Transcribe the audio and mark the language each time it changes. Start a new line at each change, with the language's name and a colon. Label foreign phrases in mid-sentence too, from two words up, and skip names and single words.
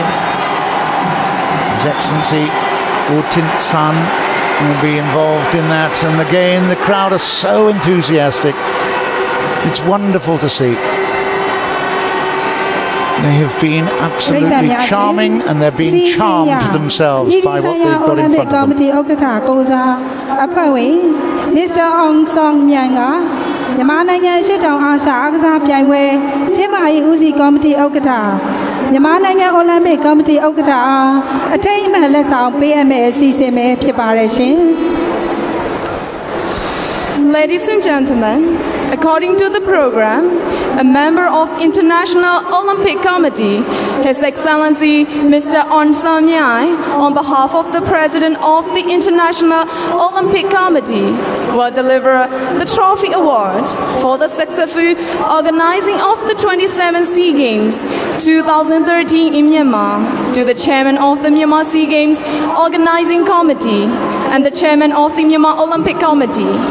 English: His Excellency U Tint San will be involved in that, and again the crowd are so enthusiastic. It's wonderful to see. They have been absolutely charming, and they're being charmed themselves by what they've got in front of them.
Burmese: Mr. Aung San Suu Kyi မြန်မာနိုင်ငံရှစ်တောင်အာရှအားကစားပြိုင်ပွဲကျင်းပရေးဦးစီးကော်မတီဥက္ကဋ္ဌမြန်မာနိုင်ငံအိုလံပစ်ကော်မတီဥက္ကဋ္ဌအားအထိမ်းအမှတ်လက်ဆောင်ပေးအပ်မယ့်အစီအစဉ်ပဲဖြစ်ပါတယ်ရှင်
English: Ladies and gentlemen, according to the program, a member of International Olympic Committee, His Excellency Mr. Aung San Suu Kyi, on behalf of the President of the International Olympic Committee, will deliver the Trophy Award for the successful organizing of the 27th SEA Games 2013 in Myanmar to the Chairman of the Myanmar SEA Games Organizing Committee and the Chairman of the Myanmar Olympic Committee.